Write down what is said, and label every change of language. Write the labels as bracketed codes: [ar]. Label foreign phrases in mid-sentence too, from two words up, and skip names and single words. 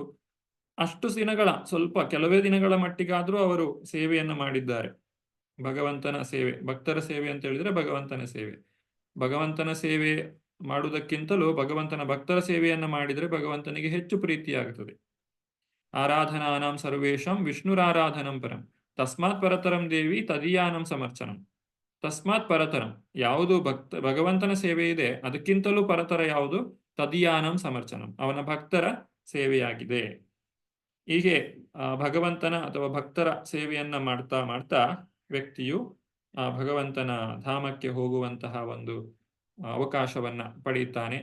[kn] ಅಷ್ಟು ದಿನಗಳ ಕೆಲವೇ ದಿನಗಳ ಮಟ್ಟಿಗಾದ್ರೂ ಅವರು ಸೇವೆಯನ್ನ ಮಾಡಿದ್ದಾರೆ. ಭಗವಂತನ ಸೇವೆ, ಭಕ್ತರ ಸೇವೆ ಅಂತ ಹೇಳಿದ್ರೆ ಭಗವಂತನ ಸೇವೆ. ಭಗವಂತನ ಸೇವೆ ಮಾಡುವುದಕ್ಕಿಂತಲೂ ಭಗವಂತನ ಭಕ್ತರ ಸೇವೆಯನ್ನ ಮಾಡಿದರೆ ಭಗವಂತನಿಗೆ ಹೆಚ್ಚು ಪ್ರೀತಿಯಾಗುತ್ತದೆ. [sa] ಆರಾಧನಾನಾಂ ಸರ್ವೇಶಂ ವಿಷ್ಣುರಾರಾಧನಂ ಪರಂ ತಸ್ಮಾತ್ ಪರತರಂ ದೇವಿ ತದೀಯಾನಂ ಸಮರ್ಚನಂ. ತಸ್ಮಾತ್ ಪರತರಂ, [kn] ಯಾವುದು ಭಗವಂತನ ಸೇವೆ ಇದೆ ಅದಕ್ಕಿಂತಲೂ ಪರತರ ಯಾವುದು? [sa] ತದೀಯಾನಂ ಸಮರ್ಚನಂ, [kn] ಅವನ ಭಕ್ತರ ಸೇವೆಯಾಗಿದೆ. ಹೀಗೆ ಭಗವಂತನ ಅಥವಾ ಭಕ್ತರ ಸೇವೆಯನ್ನ ಮಾಡ್ತಾ ಮಾಡ್ತಾ ವ್ಯಕ್ತಿಯು ಆ ಭಗವಂತನ ಧಾಮಕ್ಕೆ ಹೋಗುವಂತಹ ಒಂದು ಅವಕಾಶವನ್ನ ಪಡೆಯುತ್ತಾನೆ.